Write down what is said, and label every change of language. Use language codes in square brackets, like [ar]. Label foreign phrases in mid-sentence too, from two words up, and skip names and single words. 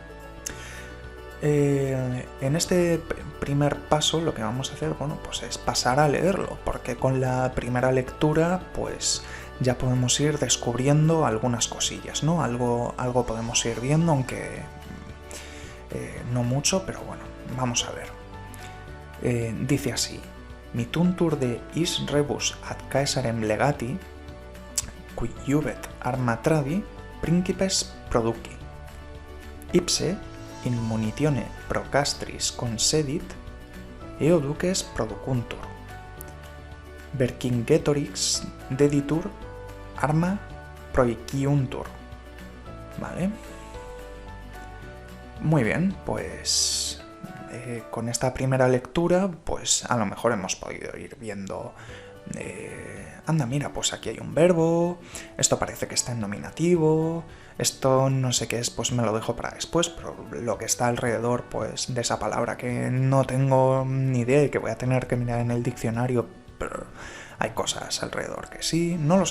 [es] En este primer paso lo que vamos a hacer, bueno, pues es pasar a leerlo, porque con la primera lectura pues ya podemos ir descubriendo algunas cosillas, ¿no? Algo podemos ir viendo, aunque no mucho, pero bueno, vamos a ver. Dice así: [la] Mituntur de is rebus ad Caesarem legati, qui iubet arma tradi, principes produci. Ipse in munitione pro castris concedit, eo duces producuntur. Vercingetorix deditur arma proiciuntur. [es] ¿Vale? Muy bien, pues con esta primera lectura, pues a lo mejor hemos podido ir viendo, anda, mira, pues aquí hay un verbo, esto parece que está en nominativo, esto no sé qué es, pues me lo dejo para después, pero lo que está alrededor, pues de esa palabra que no tengo ni idea y que voy a tener que mirar en el diccionario, pero hay cosas alrededor que sí, no lo sé.